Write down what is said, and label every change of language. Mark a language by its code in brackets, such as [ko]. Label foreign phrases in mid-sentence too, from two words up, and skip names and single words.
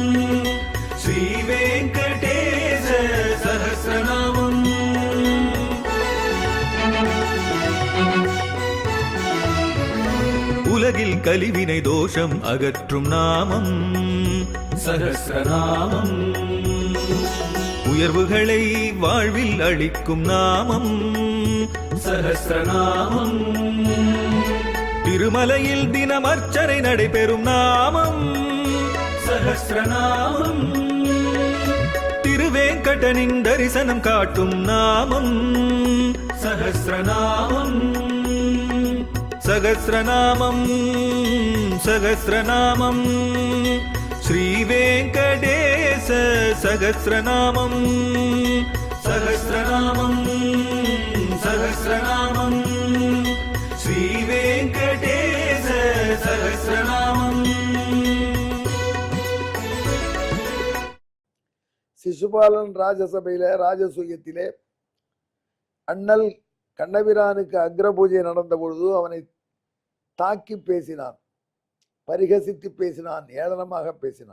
[sa] श्रीवेङ्कटेश सहस्रनामं [ta] உலகில் கலிவினை தோஷம் அகற்றும் நாமம் சஹஸ்ரநாமம். உயர்வுகளை வாழ்வில் அளிக்கும் நாமம் சஹஸ்ரநாமம். திருமலையில் தினம் அர்ச்சனை நடைபெறும் நாமம் சஹஸ்ரநாமம். திருவேங்கடனின் தரிசனம் காட்டும் நாமம் சஹஸ்ரநாமம். [sa] சகஸ்ரநாமம் சகஸ்ரநாமம் श्रीवेङ्कटेश सहस्रनामं सहस्रनामं सहस्रनामं श्रीवेङ्कटेश सहस्रनामं. [ta] சிசுபாலன் ராஜசபையில ராஜசூயத்திலே அண்ணல் கண்ணபிரானுக்கு அக்ரபூஜை நடந்த பொழுது அவனை தாக்கி பேசினான், பரிகசித்து பேசினான், ஏளனமாக பேசினான்.